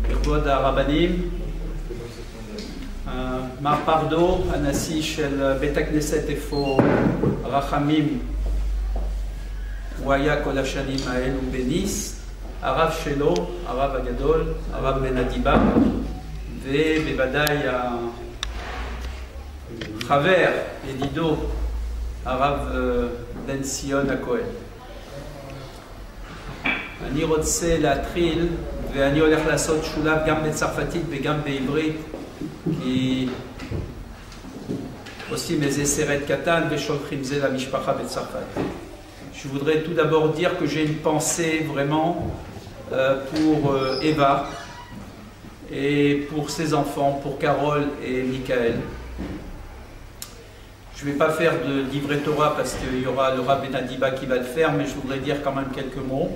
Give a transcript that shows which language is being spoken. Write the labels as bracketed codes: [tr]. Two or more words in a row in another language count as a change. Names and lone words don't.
[he] כבוד הרבנים, מר פרדו, הנשיא של בית הכנסת איפה רחמים, הוא היה כל השנים האלו בניס, הרב שלו, הרב הגדול, הרב בן אדיבה, ובוודאי החבר, ידידו, הרב בן ציון הכהן. אני רוצה להתחיל, ואני הולך לעשות שולב גם בצרפתית וגם בעברית, כי עושים איזה סרט קטן ושולחים זה למשפחה בצרפת. [fr] Je voudrais tout d'abord dire que j'ai une pensée vraiment pour Eva et pour ses enfants, pour Carole et Michael. Je ne vais pas faire de livret Torah parce qu'il y aura le Rav Ben Adiba qui va le faire, mais je voudrais dire quand même quelques mots.